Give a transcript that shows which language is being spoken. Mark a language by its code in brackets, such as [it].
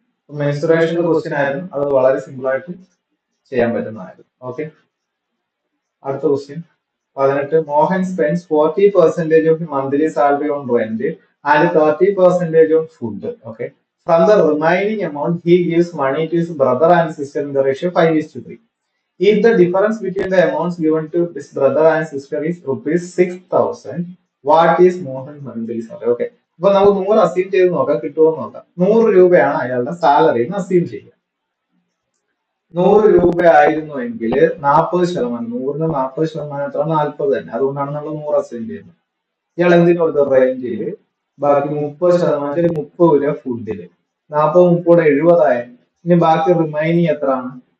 [ml] മെൻസുറേഷന്റെ question ആയിരുന്നു, അത് വളരെ സിമ്പിൾ ആയിട്ട് ചെയ്യാൻ പറ്റുന്നതായിരുന്നു. ഓക്കെ, അടുത്ത question 18. [en] Mohan spends 40% of monthly salary on rent and 30% on food. Okay, from the remaining amount he gives money to his brother and sister in the ratio 5:3. If the difference between the amounts given to his brother and sister is rupees 6,000, what is Mohan monthly salary? [ml] Okay, അപ്പൊ നമുക്ക് 100 assume ചെയ്ത് നോക്കാം, കിട്ടുമോ നോക്കാം. 100 രൂപയാണ് അയാളുടെ salary എന്ന് assume ചെയ്യുക. 100 രൂപ ആയിരുന്നുവെങ്കിൽ 40%, 100ന് 40% എത്ര? 40 തന്നെ. അതുകൊണ്ടാണ് നമ്മൾ 100 അസ്യൂം ചെയ്യുന്നത്. ഇയാൾ എന്തിനു കൊടുത്ത? റെന്റില്. ബാക്കി 30%, 30 രൂപ ഫുഡില്. 40 30 70 ഇനി ബാക്കി റിമൈനിങ് എത്രയാണ്?